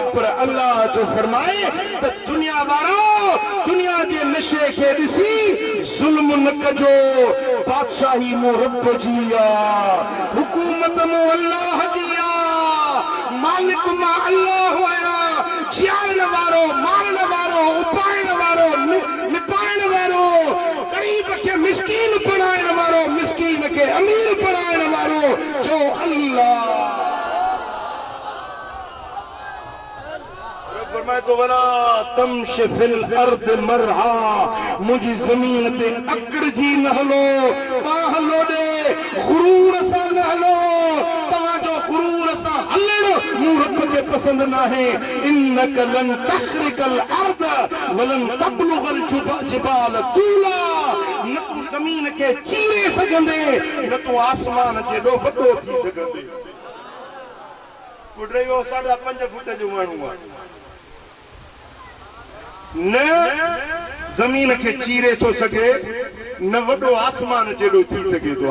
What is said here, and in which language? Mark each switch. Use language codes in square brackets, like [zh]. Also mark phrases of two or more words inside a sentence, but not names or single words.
[sd] पर अल्लाह जो फरमाए त दुनिया वारो दुनिया जे नशे खे ॾिसी ज़ुल्म न कजो, बादशाही मूं रब जी आहे, हुकूमत मूं अल्लाह जी आहे, मालिक मां अल्लाह आया, जियाइण वारो, मारण वारो, उपाइण वारो, निपाइण वारो, गरीब खे मिस्कीन बणाइण वारो, मिस्कीन खे अमीर बणाइण वारो जो अल्लाह। [ar] फरमाए तो ولا تمش في الأرض مرحا, [sd] मुझी जमीन ते अकड़जी न हलो, बाह लोडे गुरूर सां न हलो, तव्हांजो गुरूर सां हलण मूं रब खे पसंद न आहे। [ar] إنك لن تخرق الأرض ولن تبلغ الجبال طولا, [sd] न तूं ज़मीन खे चीरे सघंदे, न तूं आसमान जेॾो वॾो थी सघंदे। पुटरियो 5.5 फुट जो माण्हू आहे, न ज़मीन खे चीरे थो सघे, न वॾो आसमान जेॾो थी सघे थो।